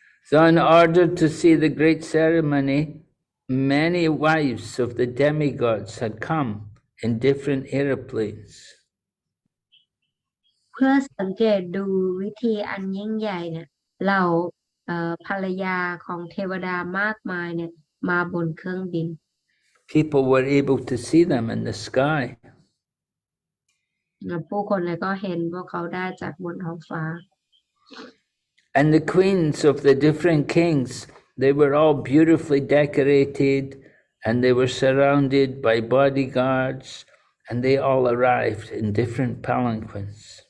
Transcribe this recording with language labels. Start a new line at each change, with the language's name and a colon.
English: So in order to see the great ceremony, many wives of the demigods had come in different aeroplanes.
Thai: เพื่อสังเกตดูวิธีอันยิ่งใหญ่เนี่ยเหล่าภรรยาของเทวดามากมายเนี่ยมาบนเครื่องบิน
English: People were able to see them in the sky.
Thai: ผู้คนเนี่ยก็เห็นพวกเขาได้จากบนท้องฟ้า
English: And the queens of the different kings, they were all beautifully decorated, and they were surrounded by bodyguards, and they all arrived in different palanquins.